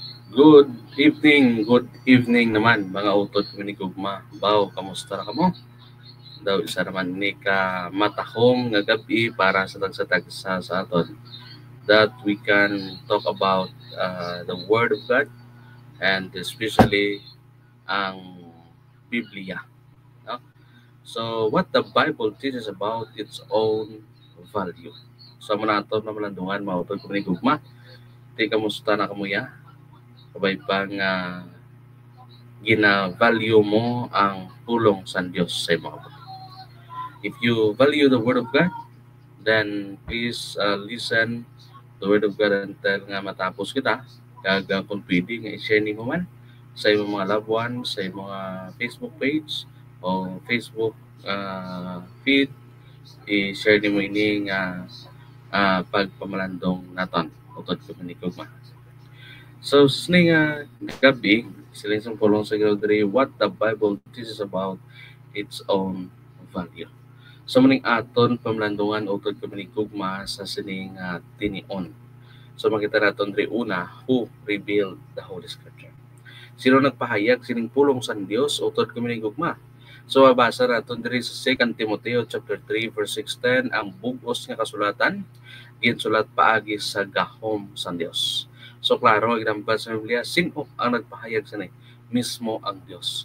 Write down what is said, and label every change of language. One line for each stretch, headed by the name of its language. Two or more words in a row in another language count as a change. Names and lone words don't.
English: Good evening
Hiligaynon: naman mga utod ko ni Gugma. Baw, kamusta na kamo? Daw isa naman ni ka matahom nga gabi para sa tagsa sa aton
English: that we can talk about the Word of God and especially
Hiligaynon: ang Biblia. No?
English: So what the Bible teaches about its own value.
Hiligaynon: So muna ato na malandungan mga utod ko ni Gugma. Di kamusta na kamuya? Kabay pa nga gina-value mo ang pulong sa Diyos sa imo.
English: If you value the Word of God, then please listen the Word of God until
Hiligaynon: nga matapos kita. Kag kung pwede nga i-share ni mo man sa imong mga
English: loved ones,
Hiligaynon: sa imong mga Facebook page o Facebook feed, i-share ni mo ini nga pagpamalandong naton utod ko manikog ma. So, sini nga gabi, sila isang pulong sa Gilodre,
English: what the Bible teaches about its own value.
Hiligaynon: So, maning aton pamlandungan utod kami ni Gugma sa sining tinion. So, makita naton rin una,
English: who revealed the Holy Scripture.
Hiligaynon: Sino nagpahayag sining pulong sa Dios utod kami ni Gugma. So, mabasa naton diri sa 2 Timoteo
English: chapter 3 verse 6-10,
Hiligaynon: ang bugos nga kasulatan ginsulat paagi sa gahom sa Dios. So klaro ginambal sa Biblia, sino ang nagpahayag sa mismo ang Dios.